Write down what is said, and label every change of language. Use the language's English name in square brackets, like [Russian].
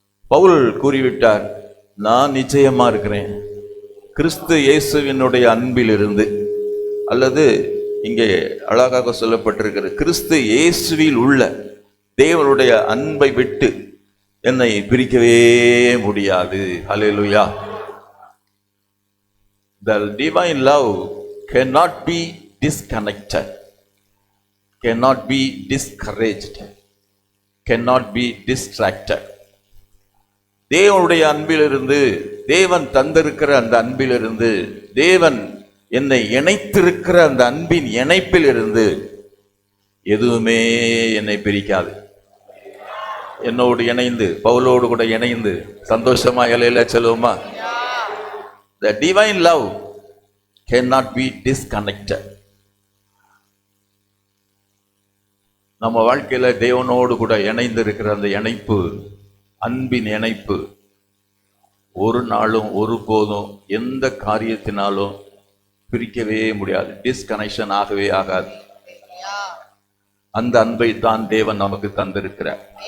[Tamil] பவுல் கூறிவிட்டார், நான் நிச்சயமா இருக்கிறேன் கிறிஸ்து இயேசுவினுடைய அன்பிலிருந்து, அல்லது இங்கே அழகாக சொல்லப்பட்டிருக்கிற கிறிஸ்து இயேசுவில் உள்ள தேவனுடைய அன்பை விட்டு என்னை பிரிக்கவே முடியாது. ஹல்லேலூயா. [English] The divine love cannot be disconnected, cannot be discouraged, cannot be distracted. [Tamil] தேவனுடைய அன்பிலிருந்து, தேவன் தந்திருக்கிற அந்த அன்பிலிருந்து, தேவன் என்னை இணைத்திருக்கிற அந்த அன்பின் இணைப்பில் இருந்து எதுவுமே என்னை பிரிக்காது. என்னோடு இணைந்து, பவுலோடு கூட இணைந்து சந்தோஷமா இலையில சொல்லுவோமா? [English] The divine love cannot be disconnected. [Tamil] நம்ம வாழ்க்கையில தேவனோடு கூட இணைந்து இருக்கிற அந்த இணைப்பு, அன்பின் இணைப்பு ஒரு நாளும் ஒருபோதும் எந்த காரியத்தினாலும் பிரிக்கவே முடியாது. டிஸ்கனெக்ஷன் ஆகவே ஆகாது. அந்த அன்பை தான் தேவன் நமக்கு தந்திருக்கிறார்.